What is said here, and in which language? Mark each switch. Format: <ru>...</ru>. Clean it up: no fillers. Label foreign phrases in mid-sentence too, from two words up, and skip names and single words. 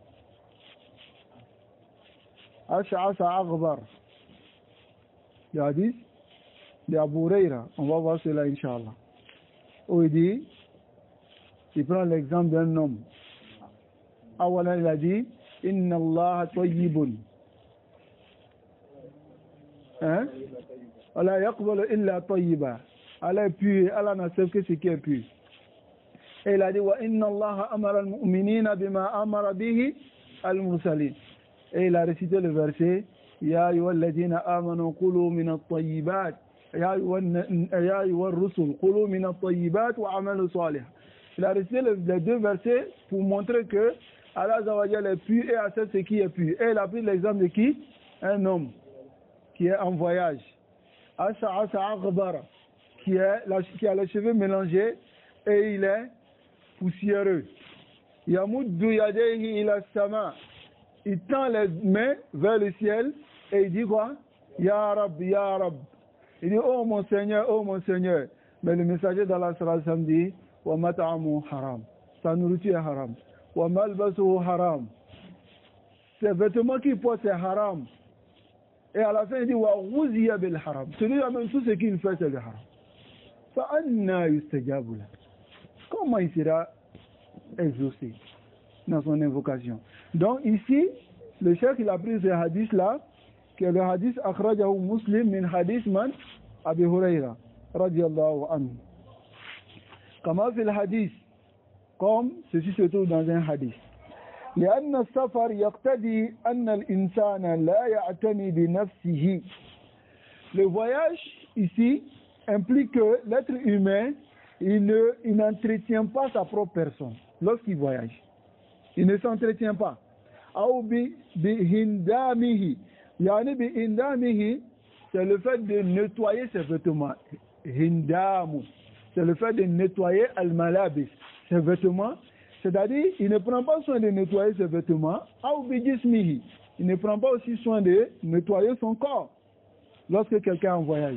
<ar>أشعث أغبر,</ar> <fr>le hadith de Abu Huraira, on va voir cela</fr> <ar>إن شاء الله,</ar> <fr>où il dit, il prend l'exemple d'un homme. Awalan, il a dit</fr> <ar>إن الله طيب,</ar> <fr>hein?</fr> <ar>الله يقبل إلا طيبا,</ar> <fr>Allah est pur, Allah n'accepte que ce qui est pur. Et il a dit</fr> <ar>وإن الله أمر المؤمنين بما أمر به المرسلين.</ar> <fr>Et il a récité le verset</fr> <ar>يا أيها الذين آمنوا كلوا من الطيبات يا أيها الرسل كلوا من الطيبات واعملوا صالح.</ar> <fr>Il a récité les deux versets pour montrer que Allah</fr> <ar>عز وجل</ar> <fr>est pur et accepte ce qui est pur. Et il a pris l'exemple de qui? Un homme qui est en voyage.</fr> <ar>أشعث أغبر,</ar> <fr>qui a les cheveux mélangés et il est poussiéreux.</fr> <ar>يمد يديه إلى السماء,</ar> <fr>il tend les mains vers le ciel et il dit quoi?</fr> <ar>يا رب، يا رب.</ar> <fr>Il dit oh mon Seigneur, oh mon Seigneur. Mais le messager d'Allah</fr> <ar>صلى الله عليه وسلم</ar> <fr>dit</fr> <ar>ومطعمه حرام,</ar> <fr>sa nourriture est haram.</fr> <ar>وملبسه حرام,</ar> <fr>ses vêtements qu'il porte c'est haram. Et à la fin il dit</fr> <ar>وغذي بالحرام,</ar> <fr>celui-là même tout ce qu'il fait c'est le haram.</fr> <ar>فأنى يستجاب له,</ar> <fr>comment il sera exaucé dans son invocation? Donc ici le cheikh il a pris ce hadith là, qui est le hadith</fr> <ar>أخرجه مسلم من حديث من أبي هريرة رضي الله عنه كما في</ar> <fr>le hadith, comme ceci se trouve dans un hadith.</fr> <ar>لأن السفر يقتضي أن الإنسان لا يعتني بنفسه.</ar> <fr>Le voyage ici implique que l'être humain il n'entretient pas sa propre personne lorsqu'il voyage. Il ne s'entretient pas.</fr> <ar>أو بهندامه, يعني بهندامه,</ar> <fr>c'est le fait de nettoyer ses vêtements. Hindamu, c'est le fait de nettoyer al-malabis, ses vêtements. C'est-à-dire, il ne prend pas soin de nettoyer ses vêtements. Il ne prend pas aussi soin de nettoyer son corps lorsque quelqu'un est en voyage.</fr>